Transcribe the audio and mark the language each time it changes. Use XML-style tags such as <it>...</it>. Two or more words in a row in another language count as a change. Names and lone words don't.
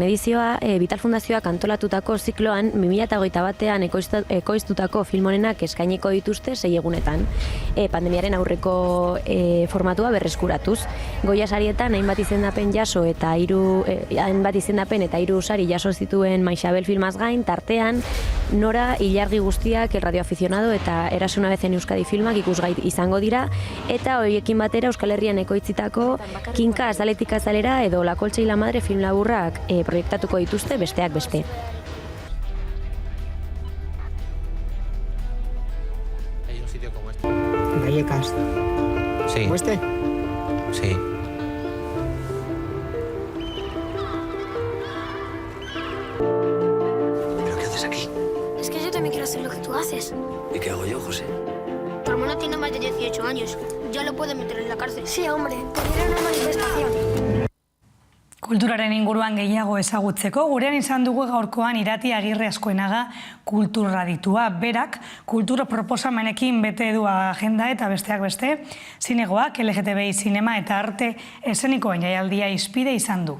<eu>edizioa, Vital Fundazioak antolatutako zikloan 2021an ekoiztutako film onenak eskainiko dituzte 6 egunetan. Pandemiaren aurreko formatua berreskuratuz. Goya sarietan hainbat izendapen jaso eta hainbat izendapen eta 3 sari jaso zituen Maixabel filmaz gain, tartean Nora, Ilargi guztiak, El radioaficionado eta Eras una vez en Euskadi filmak ikusgai izango dira, eta horiekin batera Euskal Herrian ekoitzitako Kinka azaletik azalera edo La Colcha y la Madre film laburrak proiektatuko dituzte besteak beste.</eu> <es>Hay un sitio como este. Vallecas. Sí. ¿Como este? Sí. ¿Pero qué haces aquí? Es que yo también quiero hacer lo que tú haces. ¿Y qué hago yo, José? Tu hermano tiene más de 18 años. Ya lo pueden meter en la cárcel. Sí, hombre. Podría una manifestación.</es> <eu>Kulturaren inguruan gehiago ezagutzeko, gurean izan dugu gaurkoan Irati Agirre Azkoenaga kulturraditua. Berak, kultur proposamenekin bete du agenda eta besteak beste, zinegoak, LGTBI zinema eta arte eszenikoen jaialdia hizpide izan du.</eu>